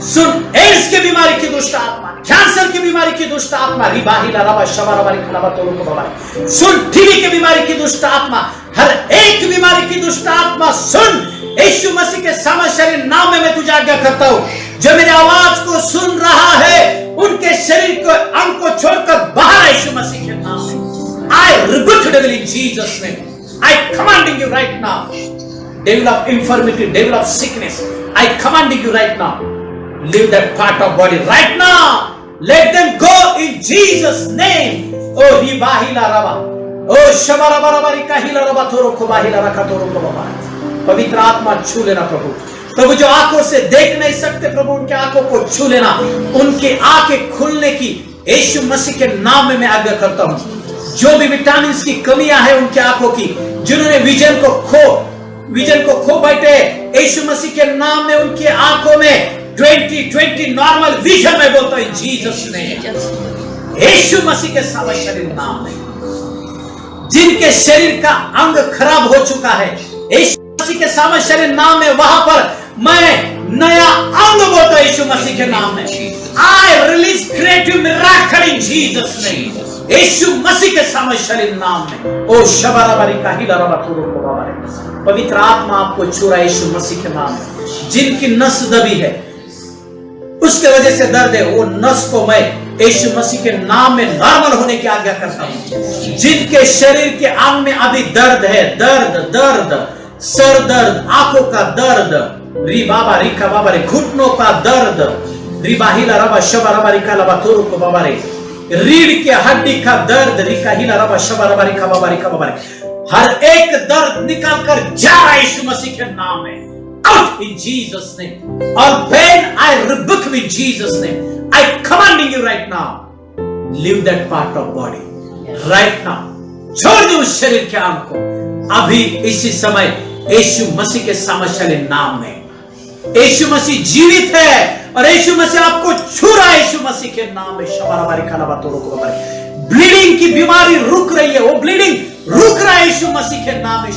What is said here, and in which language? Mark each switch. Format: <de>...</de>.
<hi>सुन, ads की बीमारी की दुष्ट आत्मा, कैंसर की बीमारी की दुष्ट आत्मा, रिबाहिला रबा शबराबा रिखलाबा तोरो को बाबा। सुन, टीबी की बीमारी की दुष्ट आत्मा, हर एक बीमारी की दुष्ट आत्मा सुन। यीशु मसीह के सामर्थ्यशाली नाम में मैं तुझे आज्ञा करता हूँ, जो मेरी आवाज को सुन रहा है उनके शरीर को अंग को छोड़कर बाहर यीशु मसीह के नाम में।</hi> <en>I rebuke the devil in Jesus' name. I commanding you right now, devil of infirmity, devil of sickness, I commanding you right now, leave that part of body right now. Let them go in Jesus' name. Oh ribahila raba, oh shabaraba raba rikahila raba thoro ko bahila rakha thoro ko baba।</en> <hi>पवित्र आत्मा छू लेना प्रभु। प्रभु जो आंखों से देख नहीं सकते प्रभु, उनके आंखों को छू लेना, उनकी आंखें खुलने की यीशु मसीह के नाम में मैं आज्ञा करता हूँ। जो भी विटामिन की कमियां हैं उनकी आंखों की, जिन्होंने विजन को खो बैठे, यीशु मसीह के नाम में उनकी आंखों में 20/20 नॉर्मल विजन में बोलता हूं जीसस ने, यीशु मसीह के सामर्थ्यशाली नाम में। जिनके शरीर का अंग खराब हो चुका है, यीशु मसीह के सामर्थ्यशाली नाम में वहां पर मैं नया अंग बोलता हूं यीशु मसीह के नाम में।</hi> <en>I release creative miracle in Jesus name,</en> <hi>यीशु मसीह के सामर्थ्यशाली नाम में। ओ शबराबारी का हिलाराबा थोरो को बाबा, पवित्र आत्मा आपको छू रहा है यीशु मसीह के नाम में। जिनकी नस दबी है, उसके वजह से दर्द है, वो नस को मैं यीशु मसीह के नाम में नॉर्मल होने की आज्ञा करता हूं। जिनके शरीर के अंग में अभी दर्द है, दर्द, सर दर्द, आंखों का दर्द, री बाबा रिका बाबा रे, घुटनों का दर्द, रिबा हिला रबा शबा रबा रिका लबा तोरो को बाबा रे, रीढ़ के हड्डी का दर्द, रिका हिला रबा शबा रबा रिका बाबा रे, हर एक दर्द निकल कर जा रहा है यीशु मसीह के नाम में।</hi> <en>Out in Jesus' name. All pain I rebuke in Jesus' name. I commanding you right now. Leave that part of body. Right now.</en> <hi>छोड़ दो उस शरीर के अंग को अभी इसी समय यीशु मसीह के सामर्थ्यशाली नाम में। यीशु मसीह जीवित है और यीशु मसीह आपको छू रहा है यीशु मसीह के नाम में। शबाराबारी खालाबा तोरो को बाबा, ब्लीडिंग की बीमारी रुक रही है, वो ब्लीडिंग रुक रहा है यीशु मसीह के नाम में।</hi>